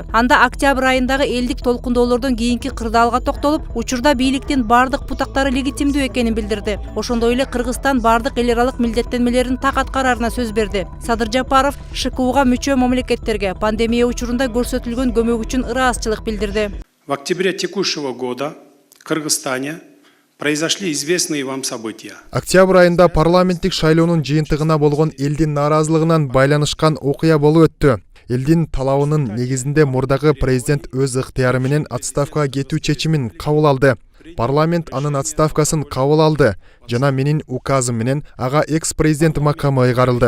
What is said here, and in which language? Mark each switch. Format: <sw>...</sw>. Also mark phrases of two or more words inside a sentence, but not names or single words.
<ky>Анда октябрь айындагы элдик толкундоолордон кийинки кырдаалга токтолуп, учурда бийликтин бардык бутактары легитимдүү экенин билдирди. Ошондой эле Кыргызстан бардык эл аралык милдеттенмелерин так аткараарына сөз берди. Садыр Жапаров ШКУга мүчө мамлекеттерге пандемия учурунда көрсөтүлгөн көмөк үчүн ыраазычылык билдирди.</ky> <ru>В октябре текущего года в Кыргызстане произошли известные вам события.</ru> <ky>Октябрь айында парламенттик шайлоонун жыйынтыгына болгон элдин нааразылыгынан байланышкан окуя болуп өттү. Элдин талабынын негизинде мурдагы президент өз ыктыяры менен отставкага кетүү чечимин кабыл алды. Парламент анын отставкасын кабыл алды жана менин указым менен ага экс-президент макамы ыйгарылды.</ky>